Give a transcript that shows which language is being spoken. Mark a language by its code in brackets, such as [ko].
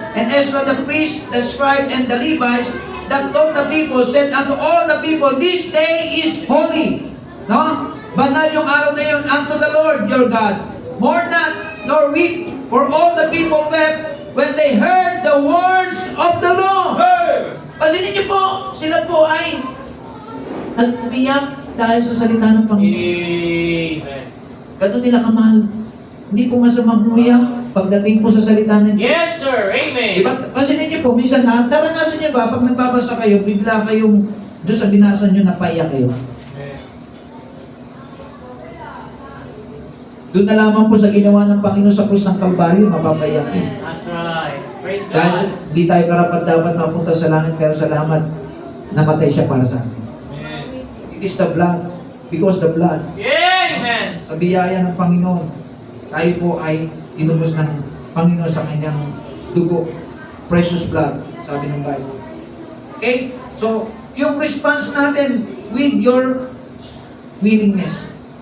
[en] And Ezra the priest, the scribe, and the Levites that taught the people said unto all the people, this day is holy. No? [tl] Banal yung araw na yun [en] unto the Lord your God. Mourn not, nor weep, for all the people wept when they heard the words of the law. [tl] Pansinin niyo po, sila po ay nag-umiyak dahil sa salita ng Panginoon. Amen. Ganun nila kamahal. Hindi po masamang umiyak pagdating po sa salita ng Diyos. [en] Yes, sir. Amen. [tl] Diba? Pansinin niyo po, minsan naranasan niyo ba, pag nagbabasa kayo, bigla kayong doon sa binasa niyo, napaiyak kayo. Doon na lamang po sa ginawa ng Panginoon sa krus ng Kalbaryo, mapapaiyak kayo. [en] That's right. Praise [tl] Dahil [en] God. [tl] hindi tayo karapat dapat mapunta sa langit, pero salamat, namatay siya para sa atin. [en] It is the blood, because the blood, Amen. [tl] sa biyaya ng Panginoon, tayo po ay inubos ng Panginoon sa kanyang dugo. [en] Precious blood, [tl] sabi ng [en] Bible. Okay? So, yung response natin with your willingness.